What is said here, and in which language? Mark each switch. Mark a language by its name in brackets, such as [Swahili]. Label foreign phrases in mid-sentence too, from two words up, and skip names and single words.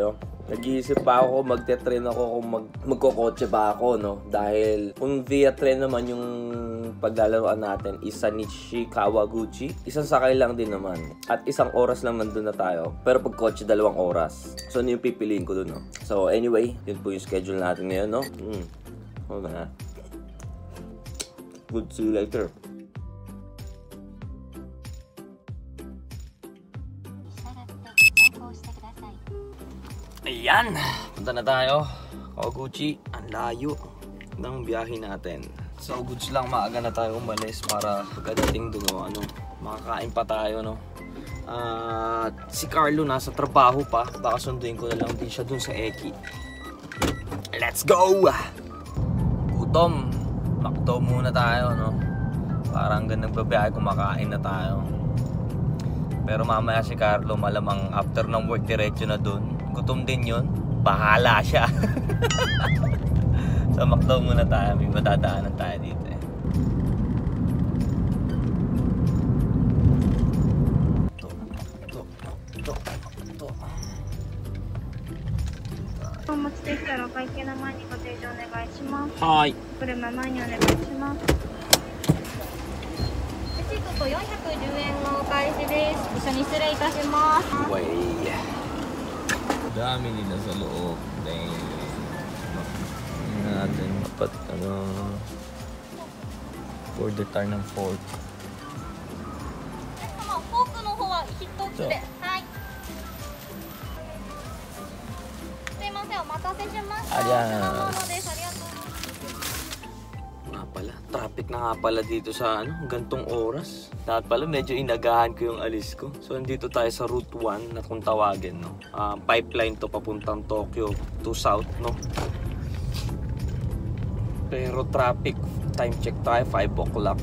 [Filipino] Nag-iisip pa ako, magte-train ako kung magkokotse ba ako, no? Dahil kung via train naman yung paglalaroan natin is sa Nishi Kawaguchi, isang sakay lang din naman. At isang oras lang nandun na tayo. Pero pag kotse, 2 oras. So ano yung pipiliin ko dun, no? [English] So anyway, [Filipino] yun po yung schedule natin ngayon, no? [English] Hold on, ha? Good, see you later. [Filipino] Ayan, punta na tayo. Kawaguchi, ang layo ng biyahe natin. So goods lang, maaga na tayo umalis para pagdating doon, makakain pa tayo, no? Si Carlo nasa trabaho pa, baka sunduin ko na lang din siya dun sa Eki. [English] Let's go! [Filipino] Gutom. Makto muna tayo, no? Parang hanggang nagbabiyahe, kumakain na tayo. Pero mamaya si Carlo, malamang after ng work, diretso na dun. Gutom din yun. Bahala siya. So makto muna tayo. May matadaanan tayo dito eh. Hi. [Japanese] 410円のお返しです。一緒に失礼いたします。 [Filipino] Way. Dami nila sa loob. Dang. Natin dapat order tayo ng fork. [Japanese] フォークの方は1つで。はい。すいません、お待たせしました。 [Filipino] Ayan. [Japanese] です。ありがとうございます。 [Filipino] Traffic na nga pala dito sa gantong oras. Dapat pala medyo inagahan ko yung alis ko. So nandito tayo sa Route 1 na kung tawagin, no? Pipeline to papuntang Tokyo to South, no? Pero traffic, [English] time check [Filipino] tayo, 5 o'clock.